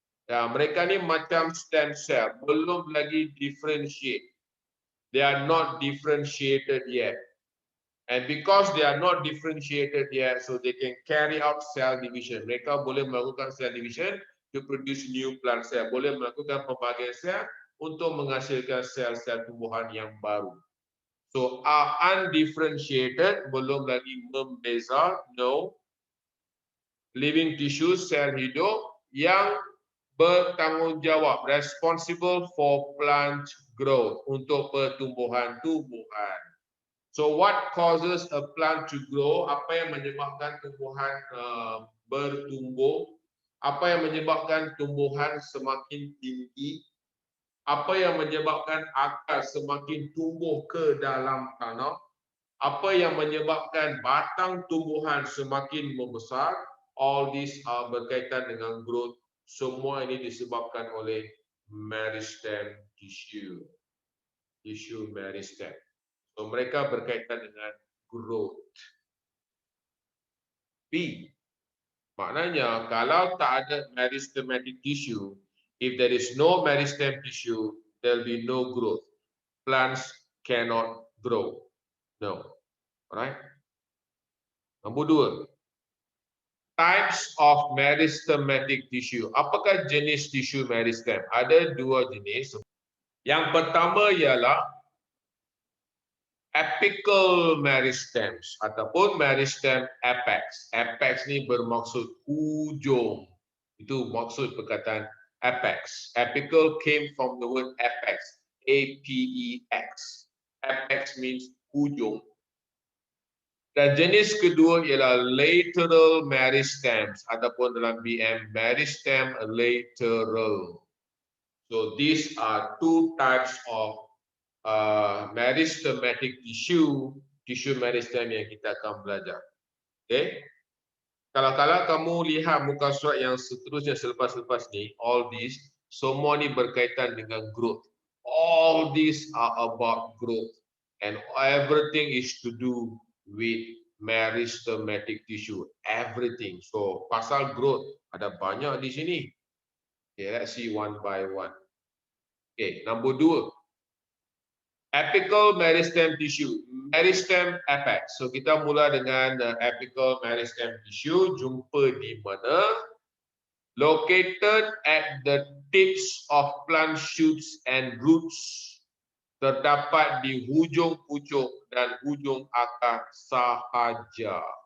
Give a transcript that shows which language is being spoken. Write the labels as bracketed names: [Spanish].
[Malay] Ya, mereka ni macam [English] stem cell, [Malay] belum lagi differentiate. [English] They are not differentiated yet. And because they are not differentiated yet, so they can carry out cell division. [Malay] Mereka boleh melakukan [English] cell division to produce new plant cell. [Malay] Boleh melakukan pembagian sel untuk menghasilkan sel-sel tumbuhan yang baru. [English] So are undifferentiated, [Malay] belum lagi membeza, [English] no. Living tissue, [Malay] sel hidup yang bertanggungjawab, [English] responsible for plant growth, [Malay] untuk pertumbuhan-tumbuhan. [English] So what causes a plant to grow? [Malay] Apa yang menyebabkan tumbuhan bertumbuh? Apa yang menyebabkan tumbuhan semakin tinggi? Apa yang menyebabkan akar semakin tumbuh ke dalam tanah? Apa yang menyebabkan batang tumbuhan semakin membesar? [English] All these are [Malay] berkaitan dengan growth. Semua ini disebabkan oleh meristem tissue. Tissue meristem. So, mereka berkaitan dengan growth. [English] B. [Malay] Maknanya kalau tak ada [English] meristematic tissue, if there is no meristem tissue, there will be no growth. Plants cannot grow. No. Alright. Nombor 2. Types of meristematic tissue. [Malay] Apakah jenis tisu meristem? Ada 2 jenis. Yang pertama ialah apical meristems ataupun meristem apex. Apex ni bermaksud hujung. Itu maksud perkataan apex. [English] Apical came from the word apex. A-P-E-X. Apex means hujung. [Malay] Dan jenis kedua ialah lateral meristems ataupun dalam BM meristem lateral. [English] So these are 2 types of meristematic tissue, [Malay] tissue meristem yang kita akan belajar. [English] Okay. [Malay] Kalau kamu lihat muka surat yang seterusnya selepas-lepas ni, [English] all these, [Malay] semua ni berkaitan dengan growth. [English] All these are about growth. And everything is to do with meristematic tissue. [Malay] Everything. So, pasal growth, ada banyak di sini. [English] Okay, let's see one by one. Okay, nombor 2. Apical meristem tissue, meristem apex. [Malay] So kita mula dengan apical meristem tissue. Jumpa di mana? [English] Located at the tips of plant shoots and roots. [Malay] Terdapat di hujung pucuk dan hujung akar sahaja.